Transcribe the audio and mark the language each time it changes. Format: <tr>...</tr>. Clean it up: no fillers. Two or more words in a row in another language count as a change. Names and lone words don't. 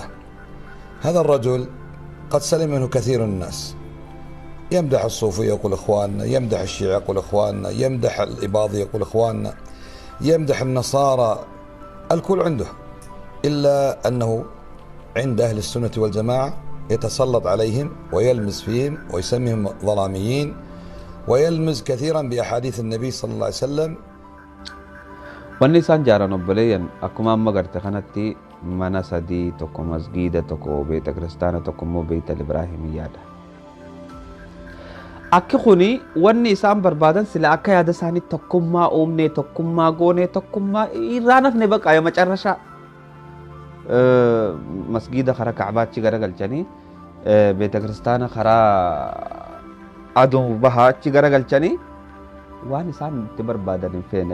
<ar>هذا الرجل قد سلم منه كثير من الناس، يمدح الصوفية يقول إخواننا، يمدح الشيعة يقول إخواننا، يمدح الإباضي يقول إخواننا، يمدح النصارى، الكل عنده، إلا أنه عند أهل السنة والجماعة يتسلط عليهم ويلمز فيهم ويسميهم ظلاميين، ويلمز كثيرا بأحاديث النبي صلى الله عليه وسلم.</ar> <om>wanni isaan jaaran obboleeyyan akkuma amma garte kanatti mana sadii tokko masgiida tokko beeta kiristaana tokko immoo beeta ibraahimiyyaadha. Akki kuni wanni isaan barbaadan sila akka yaada isaanii tokkummaa uumnee tokkummaa goonee tokkummaa irraa nafne baqa ya macarrashaa masgiida karaa kacbaachi garagalchanii beeta kiristaana karaa aduu bahaachi garagalchanii waan isaan itti barbaadan hin feene.</om>